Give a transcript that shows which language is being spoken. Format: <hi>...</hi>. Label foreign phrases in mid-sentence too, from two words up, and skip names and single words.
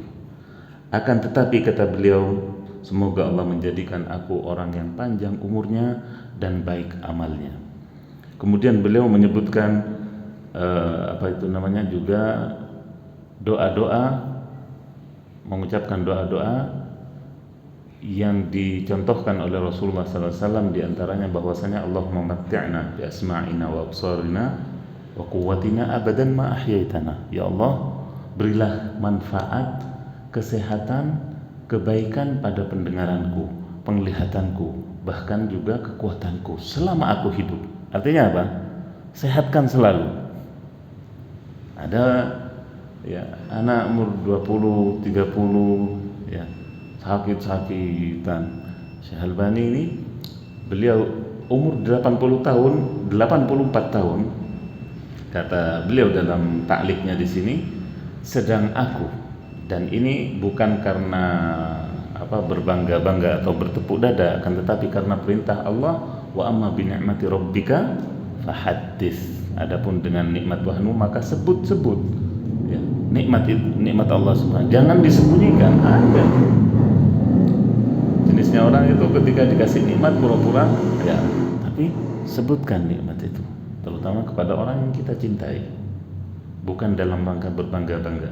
<id>Akan tetapi kata beliau, semoga Allah menjadikan aku orang yang panjang umurnya dan baik amalnya. Kemudian beliau menyebutkan juga doa-doa, mengucapkan doa-doa yang dicontohkan oleh Rasulullah SAW, diantaranya bahwasanya</id> <ar>اللهم متعنا بأسماعنا وأبصارنا وقوتنا أبدا ما أحييتنا.</ar> <id>Ya Allah, berilah manfaat, kesehatan, kebaikan pada pendengaranku, penglihatanku, bahkan juga kekuatanku selama aku hidup. Artinya apa? Sehatkan selalu. Ada ya anak umur 20, 30 ya sakit-sakitan. Syekh Albani ini beliau umur 84 tahun. Kata beliau dalam ta'liqnya di sini, sedang aku, dan ini bukan karena berbangga-bangga atau bertepuk dada, akan tetapi karena perintah Allah,</id> <ar>وأما بنعمة ربك فحدث.</ar> <id>Adapun dengan nikmat Tuhanmu maka sebut-sebut. Ya, nikmat Allah Subhanahu, jangan disembunyikan. Ada jenisnya orang itu ketika dikasih nikmat pura-pura ya, tapi sebutkan nikmat itu, terutama kepada orang yang kita cintai, bukan dalam rangka berbangga-bangga.</id>